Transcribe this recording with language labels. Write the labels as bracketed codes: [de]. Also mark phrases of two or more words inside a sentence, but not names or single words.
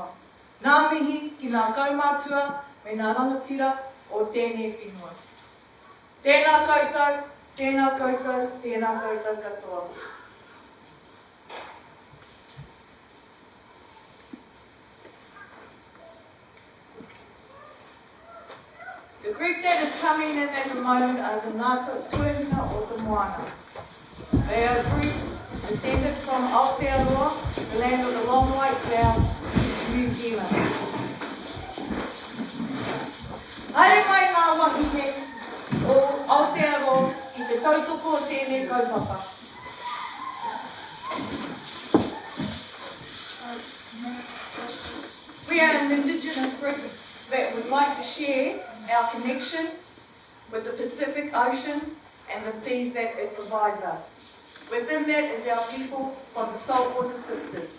[mi] Nā mihi ki ngā kaumātua me ngā rangatira o tēnei whenua. Tēnā koutou, tēnā koutou, tēnā koutou katoa. [en] The group that is coming in at the moment are the TUAHINE or the MOANA. They are a group descended from Aotearoa, the land of the long white cloud, New Zealand. [mi] Haere mai ngā wahine o Aotearoa ki te tautoko o tēnei kaupapa. [en] We are an Indigenous group that would like to share our connection with the Pacific Ocean and the seas that it provides us. Within that is our people from the Saltwater Sisters.